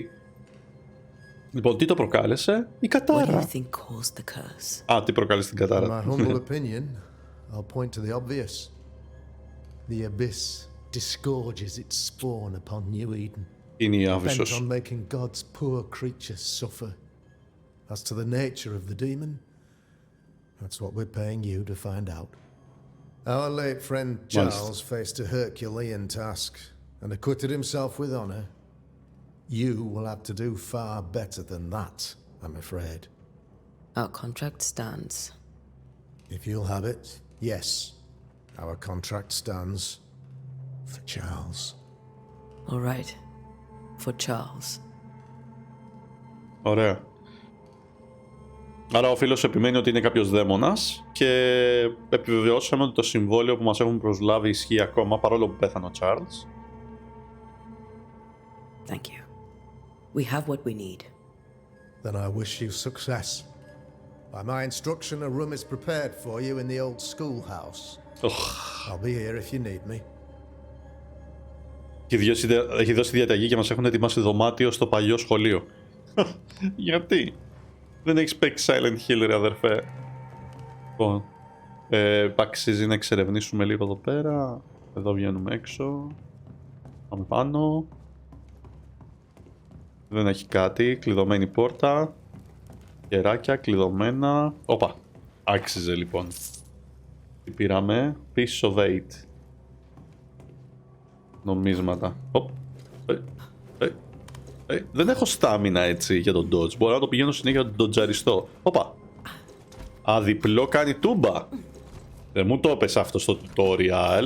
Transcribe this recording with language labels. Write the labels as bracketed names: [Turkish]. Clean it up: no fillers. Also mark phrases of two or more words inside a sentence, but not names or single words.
[Greek] Λοιπόν, τι το προκάλεσε? Η κατάρα. Τι προκάλεσε την κατάρα? [English] In my humble opinion, I'll point to the obvious. The abyss disgorges its spawn upon New Eden, bent on making God's poor creatures suffer. As to the nature of the demon, that's what we're paying you to find out. Our late friend Charles faced a Herculean task and acquitted himself with honor. You will have to do far better than that, I'm afraid. Our contract stands. If you'll have it, yes, our contract stands for Charles. All right, for Charles. [Greek] Ωραία. Άρα ο φίλος επιμένει ότι είναι κάποιος δαίμονας και επιβεβαιώσαμε ότι το συμβόλαιο που μας έχουν προσλάβει ισχύει ακόμα, παρόλο που πέθανε ο Charles. [English] Thank you. We have what we need. Then I wish you success. By my instruction, a room is prepared for you in the old schoolhouse. I'll be here if you need me. Έχει δώσει διαταγή και μας έχουν ετοιμάσει δωμάτιο στο παλιό σχολείο. [Greek] Γιατί? Δεν έχεις παίξει Silent Hill, ρε αδερφέ? Λοιπόν, αξίζει να εξερευνήσουμε λίγο εδώ πέρα. Εδώ βγαίνουμε έξω. Πάμε πάνω. Δεν έχει κάτι. Κλειδωμένη πόρτα. Κεράκια κλειδωμένα. Όπα. Άξιζε λοιπόν. Τι πήραμε? [English] Piece of 8. [Greek] Νομίσματα. Δεν έχω στάμινα έτσι για τον dodge. Μπορώ να το πηγαίνω συνέχεια να τον ντοτζαριστώ. Όπα. Αδιπλό κάνει τούμπα. Δεν μου το έπεσε αυτό στο tutorial.